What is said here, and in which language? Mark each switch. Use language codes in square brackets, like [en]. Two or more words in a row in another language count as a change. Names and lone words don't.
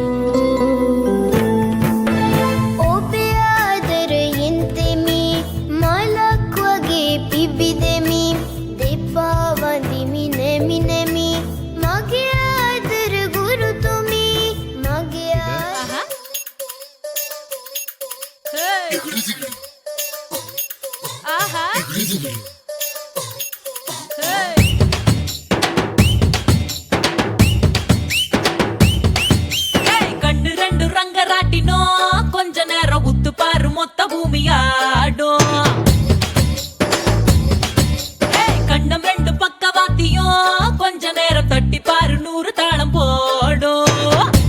[si] ඔබේ ආදරයෙන් තෙමි මලක් වගේ පිබිදෙමි දෙපා වඳිමි නෙමි නෙමි මගේ ආදර ගුරුතුමි මගේ [ta] கண்ணு ரெண்டு ரங்கராட்டினோ கொஞ்ச நேரம் உத்து பாரு மொத்த பூமியாடும் கண்ணம் ரெண்டு பக்கவாத்தியும் கொஞ்ச நேரம் தட்டி பாரு 100 தாளம் போடும்